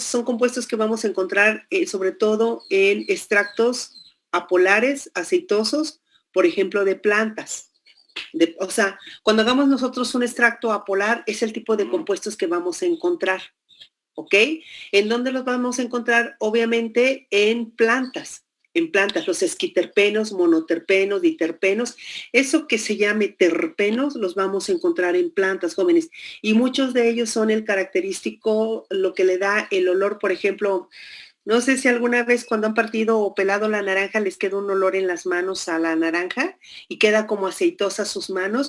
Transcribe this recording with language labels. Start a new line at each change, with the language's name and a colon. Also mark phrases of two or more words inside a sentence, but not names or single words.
Spanish: Son compuestos que vamos a encontrar sobre todo en extractos apolares, aceitosos, por ejemplo, de plantas. O sea, cuando hagamos nosotros un extracto apolar, es el tipo de compuestos que vamos a encontrar, ¿ok? ¿En dónde los vamos a encontrar? Obviamente en plantas, los esquiterpenos, monoterpenos, diterpenos, eso que se llame terpenos, los vamos a encontrar en plantas, jóvenes. Y muchos de ellos son el característico, lo que le da el olor, por ejemplo. No sé si alguna vez cuando han partido o pelado la naranja les queda un olor en las manos a la naranja y queda como aceitosa sus manos.